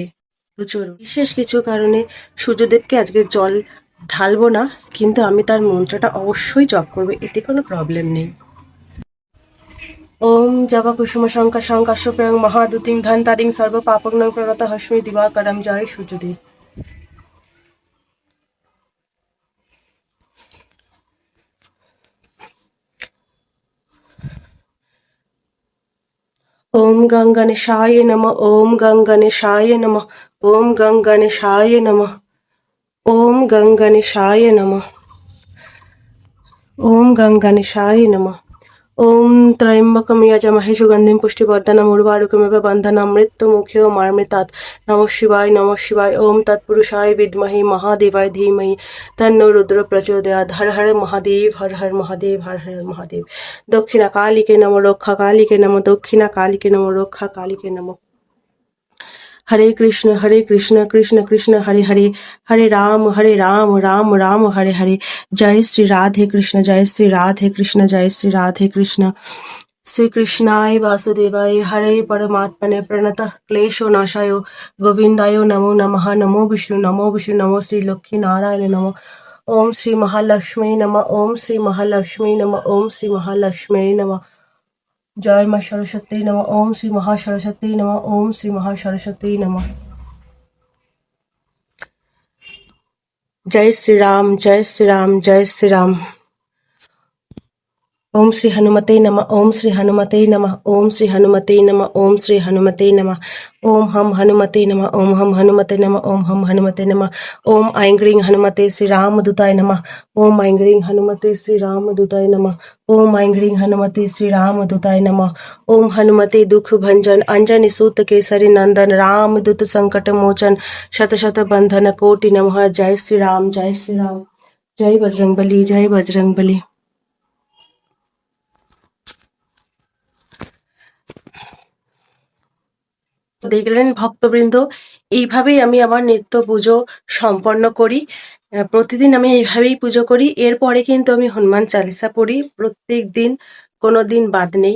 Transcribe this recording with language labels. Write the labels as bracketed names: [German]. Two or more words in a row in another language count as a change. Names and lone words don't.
[Bangla] তো চলুন, বিশেষ কিছু কারণে সূর্যদেবকে আজকে জল ঢালবো না, কিন্তু আমি তার মন্ত্রটা অবশ্যই জপ করবো, এতে কোনো প্রবলেম নেই। [Sanskrit] ওম জবা কুসুম শঙ্কা শঙ্কাশ্যপ্রয়ং মহাদুতিং ধান তারিং সর্ব পাপগ্নং প্রণত হস্মি দিবাকরম। [Bangla] জয় সূর্যদেব। [Sanskrit] ओम गंगणेशाय नमः। ओम गंगणेशाय नमः। ओम गंगणेशाय नमः। ओम गंगणेशाय नमः। ओम गंगणेशाय नमः। ओम त्र्यंबकं यजामहे सुगन्धिं पुष्टिवर्धनम् उर्वारुकमिव बन्धनान् मृत्युमुख्यो मामृतात्। नमः शिवाय नमः शिवाय। ओम तत्पुरुषाय विद्महे महादेवाय धीमहि तन्नो रुद्र प्रचोदयात्। हर हर महादेव, हर हर महादेव, हर हर महादेव। दक्षिणा कालिके नमः। रक्षा कालिके नमः। दक्षिणा कालिके नमः। रक्षा कालिके नमः। हरे कृष्ण कृष्ण कृष्ण हरे हरे, हरे राम राम राम हरे हरे। जय श्री राधे कृष्ण, जय श्री राधे कृष्ण, जय श्री राधे कृष्ण। श्री कृष्णाय वासुदेवाय हरे परमात्मने प्रणतः क्लेशो नाशाय गोविंदाय नमो नमः। नमो विष्णु नमो श्री लक्ष्मी नारायण नमो। ओम श्री महालक्ष्मी नमः। ओम श्री महालक्ष्मी नमः। ओम श्री महालक्ष्मी नमः। जय मां सरस्वती नमः। ओम श्री महासरस्वती नमः। ओम श्री महासरस्वती नमः। जय श्री राम, जय श्री राम, जय श्री राम। ओम श्री हनुमते नमः। ओम श्री हनुमते नमः। ओम श्री हनुमते नमः। ओम श्री हनुमते नमः। ओम हम हनुमते नमः। ओम हम हनुमते नमः। ओम हम हनुमते नमः। ओम ऐं ग्रीं हनुमते श्री रामदूताय नमः। ओम ऐं ग्रीं हनुमते श्री रामदूताय नमः। ओम ऐं ग्रीं हनुमते श्री रामदूताय नमः। ओम हनुमते दुख भंजन अंजनी सूत केसरी नंदन रामदूत संकट मोचन शत शत बंधन कोटि नमः। जय श्री राम, जय श्री राम। जय बजरंगबली, जय बजरंगबली। [Bangla] দেখলেন ভক্তবৃন্দ, এইভাবেই আমি আমার নিত্য পুজো সম্পন্ন করি। প্রতিদিন আমি এইভাবেই পুজো করি। এরপরে কিন্তু আমি হনুমান চালিসা পড়ি প্রত্যেক দিন, কোনো দিন বাদ নেই।